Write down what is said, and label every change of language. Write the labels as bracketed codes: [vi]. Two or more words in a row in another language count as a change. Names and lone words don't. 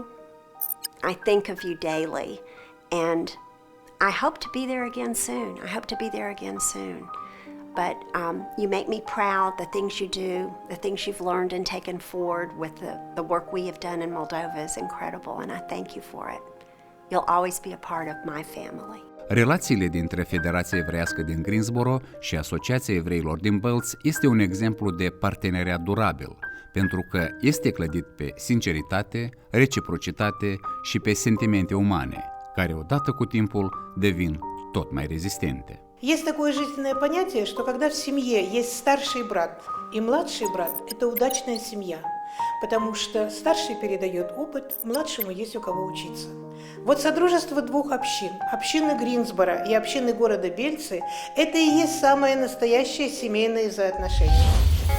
[en] I think of you daily, and I hope to be there again soon. I hope to be there again soon. But you make me proud, the things you do, the things you've learned and taken forward with the work we have done in Moldova is incredible, and I thank you for it. You'll always be a part of my family. [ro] Relațiile dintre Federația Evreiască din Greensboro și Asociația Evreilor din Bălți este un exemplu de parteneriat durabil, pentru că este clădit pe sinceritate, reciprocitate și pe sentimente umane, care odată cu timpul devin tot mai rezistente. [ru] Есть такое жизненное понятие, что когда в семье есть старший брат и младший брат, это удачная семья, потому что старший передает опыт, младшему есть у кого учиться. Вот содружество двух общин, общины Гринсборо и общины города Бельцы, это и есть самое настоящее семейное взаимоотношение.